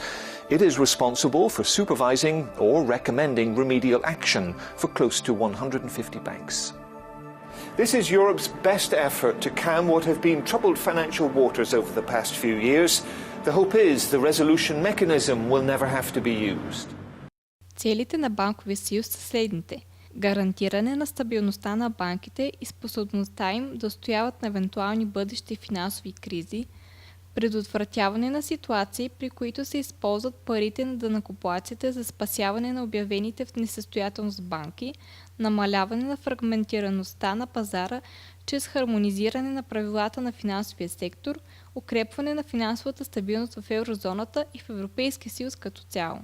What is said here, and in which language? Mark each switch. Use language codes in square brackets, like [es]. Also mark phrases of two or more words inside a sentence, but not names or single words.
[en] It is responsible for supervising or recommending remedial action for close to 150 banks. This is Europe's best effort to calm what have been troubled financial waters over the past few years. The hope is the resolution mechanism will never have to be used. [bg] Целите на Банковия съюз са следните. Гарантиране на стабилността на банките и способността им да устояват на евентуални бъдещи финансови кризи, предотвратяване на ситуации, при които се използват парите на данъкоплатците за спасяване на обявените в несъстоятелност банки, намаляване на фрагментираността на пазара чрез хармонизиране на правилата на финансовия сектор, укрепване на финансовата стабилност в Еврозоната и в Европейския съюз като цяло.